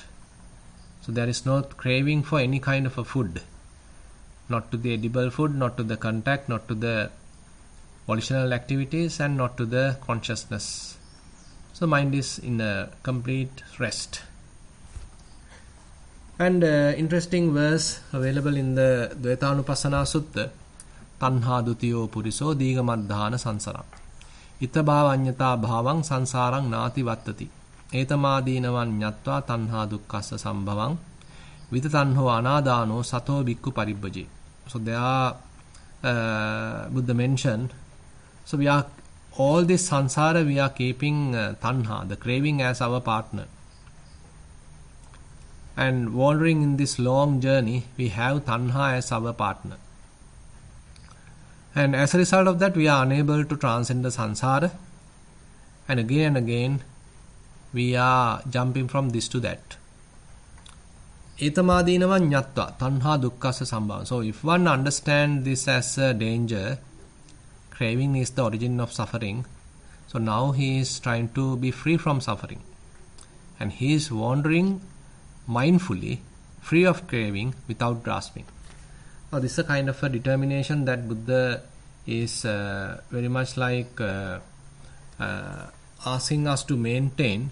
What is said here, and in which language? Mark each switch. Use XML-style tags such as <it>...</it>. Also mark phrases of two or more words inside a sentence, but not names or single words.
<en>So there is no craving for any kind of a food, not to the edible food, not to the contact, not to the volitional activities, and not to the consciousness. So mind is in a complete rest. And interesting verse available in the Dvaitanupassana Sutta,</en> <pi>Tanha dutiyo puriso digamadhana sansara ita bhavanyata bhavang sansarang nati vattati etamadinavan nyatva tanha dukkassa sambhavang vitatanho anadano sato bhikkhu paribbaje.</pi> <en>So there are Buddha mentioned, so we are all this sansara, we are keeping tanha, the craving, as our partner, and wandering in this long journey we have tanha as our partner, and as a result of that we are unable to transcend the sansara, and again we are jumping from this to that.</en> <pi>Etamadinava nyatva tanha dukkassa sambhava.</pi> <en>So if one understands this as a danger, craving is the origin of suffering, so now he is trying to be free from suffering, and he is wandering mindfully, free of craving, without grasping. Now this is a kind of a determination that Buddha is very much like asking us to maintain.</en>